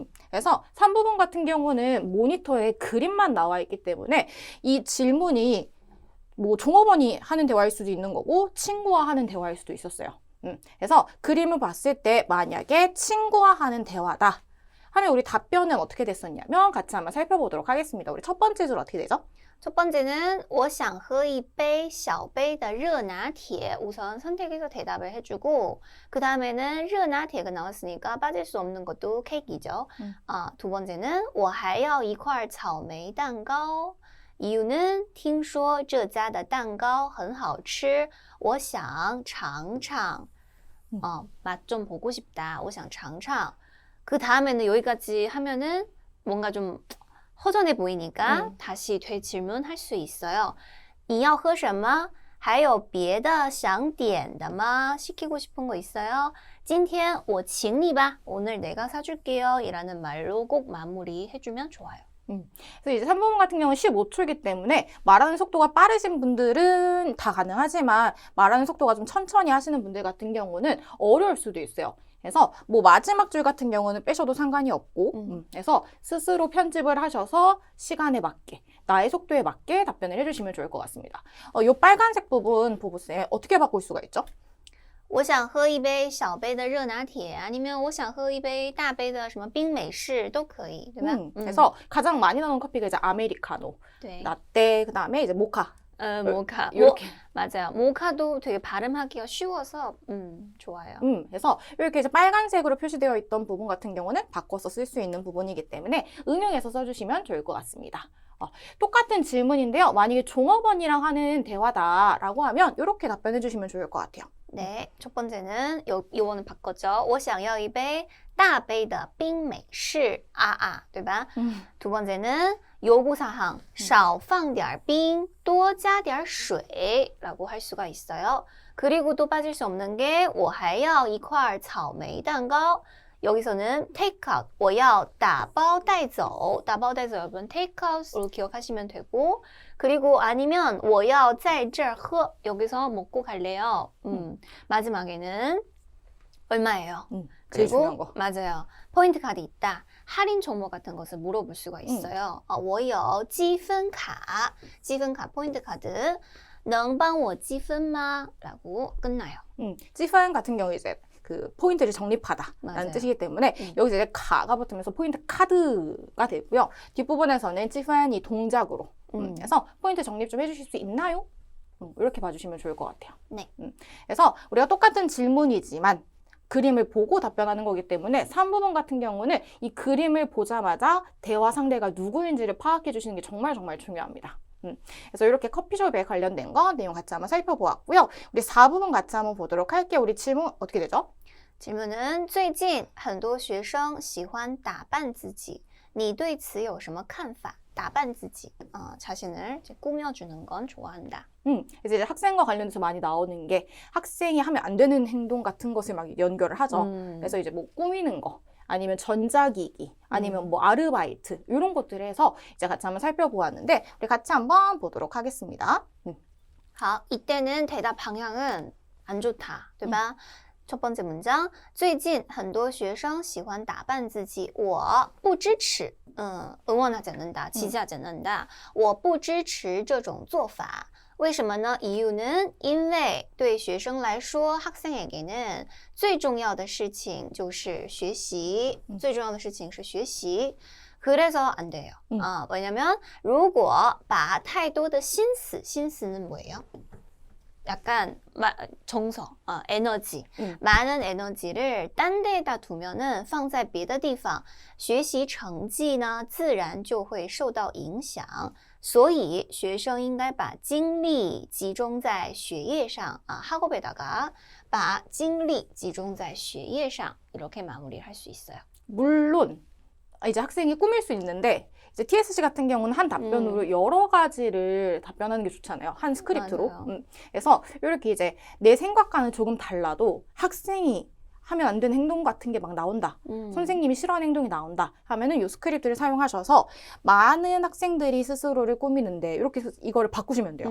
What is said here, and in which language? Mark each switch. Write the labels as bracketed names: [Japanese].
[Korean] 그래서 3부분 같은 경우는 모니터에 그림만 나와 있기 때문에 이 질문이 뭐 종업원이 하는 대화일 수도 있는 거고 친구와 하는 대화일 수도 있었어요. 그래서 그림을 봤을 때 만약에 친구와 하는 대화다 하면 우리 답변은 어떻게 됐었냐면 같이 한번 살펴보도록 하겠습니다. 우리 첫 번째 줄 어떻게 되죠? 첫 번째는 [Chinese] 我想喝一杯小杯的热拿铁. [Korean] 우선 선택해서 대답을 해주고 그 다음에는 热拿铁가 나왔으니까 빠질 수 없는 것도 케이크이죠. [Chinese] 두 번째는 我还要一块草莓蛋糕. [Korean] 이유는 [Chinese] 听说这家的蛋糕很好吃我想尝尝. [Korean] 맛 좀 보고 싶다. [Chinese] 我想尝尝. [Korean] 그 다음에는 여기까지 하면은 뭔가 좀 허전해 보이니까 다시 되질문할 수 있어요. [Chinese] 你要喝什么?还有别的想点的吗? [Korean] 시키고 싶은 거 있어요? [Chinese] 今天我请你吧. [Korean] 오늘 내가 사줄게요. 이라는 말로 꼭 마무리해주면 좋아요. 그래서 이제 3부분 같은 경우는 15초이기 때문에 말하는 속도가 빠르신 분들은 다 가능하지만 말하는 속도가 좀 천천히 하시는 분들 같은 경우는 어려울 수도 있어요. 그래서 뭐 마지막 줄 같은 경우는 빼셔도 상관이 없고 그래서 스스로 편집을 하셔서 시간에 맞게 나의 속도에 맞게 답변을 해주시면 좋을 것 같습니다. 이 빨간색 부분 보보쌤 어떻게 바꿀 수가 있죠? [Chinese] 我想喝一杯小杯的热拿铁 [Korean] 아니면 [Chinese] 我想喝一杯大杯的什么冰美式都可以, 对吧? [Korean] 그래서 가장 많이 나오는 커피가 이제 아메리카노, 네. 라떼, 그 다음에 이제 모카. 모카. 이렇게. 맞아요. 모카도 되게 발음하기가 쉬워서 좋아요. 그래서 이렇게 이제 빨간색으로 표시되어 있던 부분 같은 경우는 바꿔서 쓸 수 있는 부분이기 때문에 응용해서 써주시면 좋을 것 같습니다. 똑같은 질문인데요. 만약에 종업원이랑 하는 대화다라고 하면 이렇게 답변해 주시면 좋을 것 같아요. 네, 첫 번째는 요거는 바꿨죠. [Chinese] 我想要一杯大杯的冰美式 对吧? [Korean] 두 번째는 요구사항 [Chinese] 少放点冰多加点水 [Korean] 라고 할 수가 있어요. 그리고 또 빠질 수 없는 게 [Chinese] 我还要一块草莓蛋糕. [Korean] 여기서는 [Chinese] take out, 我要打包带走. 打包带走 [Korean] 여러분 take out으로 기억하시면 되고, 그리고 아니면 [Chinese] 我要在这儿喝. [Korean] 여기서 먹고 갈래요. 마지막에는 얼마예요? 제일 중요한 거. 맞아요. 포인트 카드 있다. 할인 정보 같은 것을 물어볼 수가 있어요. [Chinese] 我有积分卡.积分卡 [Korean] 포인트 카드. [Chinese] 能帮我积分吗? [Korean] 라고 끝나요. 찌판 같은 경우 이제 그 포인트를 적립하다라는 맞아요. 뜻이기 때문에 여기서 이제 가가 붙으면서 포인트 카드가 되고요. 뒷부분에서는 찌판이 동작으로 해서 포인트 적립 좀 해주실 수 있나요? 이렇게 봐주시면 좋을 것 같아요. 네. 그래서 우리가 똑같은 질문이지만 그림을 보고 답변하는 거기 때문에 3부분 같은 경우는 이 그림을 보자마자 대화 상대가 누구인지를 파악해 주시는 게 정말 정말 중요합니다. 그래서 이렇게 커피숍에 관련된 거 내용 같이 한번 살펴보았고요. 우리 4부분 같이 한번 보도록 할게요. 우리 질문 어떻게 되죠? [Chinese] 질문은 最近很多学生喜欢打扮自己你对此有什么看法? 打扮自己, [Korean] 자신을 이제 꾸며주는 건 좋아한다. 그래서 이제 학생과 관련해서 많이 나오는 게 학생이 하면 안 되는 행동 같은 것을 막 연결을 하죠. 그래서 이제 뭐 꾸미는 거, 아니면 전자기기, 아니면 뭐 아르바이트 이런 것들을 해서 이제 같이 한번 살펴보았는데 우리 같이 한번 보도록 하겠습니다. 好, 이때는 대답 방향은 안 좋다, [Chinese] 对吧? [Korean] 첫 번째 문장, [Chinese] 最近很多学生喜欢打扮自己我不支持 [Korean] 응원하지 않는다, 지지하지 않는다. [Chinese] 我不支持这种做法.为什么呢? [Korean] 이유는 [Chinese] 因为对学生来说 [Korean] 학생에게는 [Chinese] 最重要的事情就是学习. 最重要的事情是学习. [Korean] 그래서 안 돼요. 왜냐면 [Chinese] 如果把太多的心思, [Korean] 신스는 뭐예요? 약간 정서, 에너지, 많은 에너지를 딴 데에다 두면은 [Chinese] 放在别的地方学习成绩呢自然就会受到影响所以学生应该把精力集中在学业上 [Korean] 학업에다가 [Chinese] 把精力集中在学业上 이렇게 마무리를 할 수 있어요. [Korean] 물론 이제 학생이 꾸밀 수 있는데 이제 TSC 같은 경우는 한 답변으로 여러 가지를 답변하는 게 좋잖아요. 한 스크립트로. 그래서 이렇게 이제 내 생각과는 조금 달라도 학생이 하면 안 되는 행동 같은 게 막 나온다. 선생님이 싫어하는 행동이 나온다. 하면은 이 스크립트를 사용하셔서 많은 학생들이 스스로를 꾸미는데 이렇게 이거를 바꾸시면 돼요.